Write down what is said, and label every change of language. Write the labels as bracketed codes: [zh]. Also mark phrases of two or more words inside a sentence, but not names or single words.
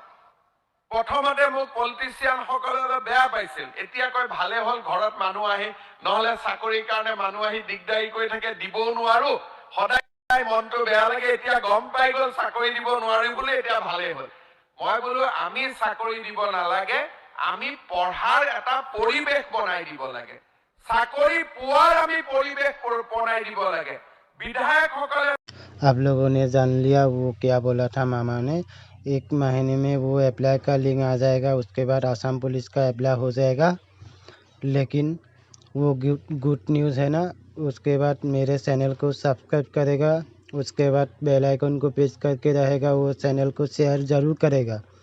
[as] প্ৰথমতে মোক পলিটিচিয়ানসকলে অলপ বেয়া পাইছিল, এতিয়া কয় ভালে হ'ল ঘৰত মানুহ আহি, নহ'লে চাকৰিৰ কাৰণে মানুহ আহি দিগদাৰি কৰি থাকে, দিবও নোৱাৰো, সদায় মনটো বেয়া লাগে। এতিয়া গম পাই গ'ল চাকৰি দিব নোৱাৰি বুলি, এতিয়া ভালে হ'ল। মই বোলো আমি চাকৰি দিব নালাগে, আমি পঢ়াৰ এটা পৰিৱেশ বনাই দিব লাগে। চাকৰি পোৱাৰ আমি পৰিৱেশ বনাই দিব লাগে। বিধায়কসকলে [hi] आप लोगों ने जान लिया वो क्या बोला था मामा ने। 1 महीने में वो अप्लाई का लिंक आ जाएगा। उसके बाद आसाम पुलिस का अप्लाई हो जाएगा। लेकिन वो [en] good news [hi] है ना। उसके बाद मेरे चैनल को सब्सक्राइब करेगा। उसके बाद [en] bell icon [hi] को प्रेस करके रहेगा। वो चैनल को शेयर ज़रूर करेगा।